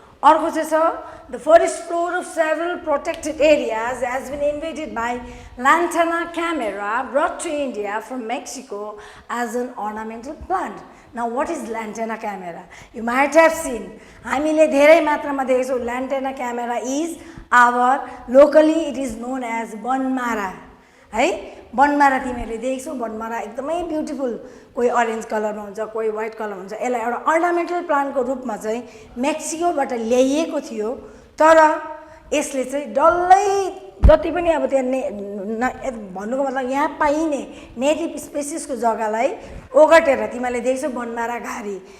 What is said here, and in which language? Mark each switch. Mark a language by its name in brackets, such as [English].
[English] अर्को चाहिँ छ the forest floor of several protected areas has been invaded by lantana camera brought to India from Mexico as an ornamental plant. Now what is lantana camera? You might have seen. [Nepali] हामीले धेरै मात्रामा देखेको छौँ. [English] Lantana camera is our locally it is known as banmara है. [Nepali] बनमारा तिमीहरूले देख्छौ. बनमारा एकदमै beautiful, कोही अरेन्ज कलरमा हुन्छ, कोही व्हाइट कलरमा हुन्छ. यसलाई एउटा अर्नामेन्टल प्लान्टको रूपमा चाहिँ मेक्सिकोबाट ल्याइएको थियो. तर यसले चाहिँ डल्लै जति पनि अब त्यहाँ भन्नुको मतलब यहाँ पाइने नेटिभ स्पेसिसको जग्गालाई ओगटेर तिमीले देख्छौ बनमारा घारी.